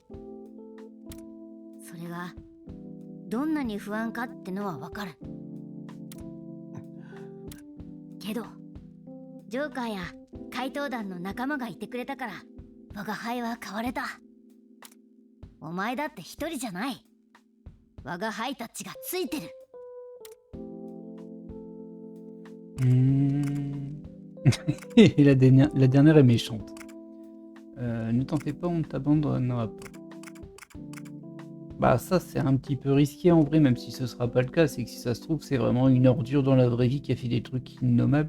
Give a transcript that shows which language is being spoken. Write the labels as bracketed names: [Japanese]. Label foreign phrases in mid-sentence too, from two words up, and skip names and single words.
[Japanese] それがどんなに不安かってのはわかるけど、ジョーカーや怪盗団の仲間がいてくれたから我が輩は変われた。お前だって一人じゃない。我が輩たちがついてる。 [French] Et la dernière est méchante. Ne t'en fais pas, on ne t'abandonnera pas. Bah ça c'est un petit peu risqué en vrai, même si ce sera pas le cas. C'est que si ça se trouve c'est vraiment une ordure dans la vraie vie qui a fait des trucs innommables.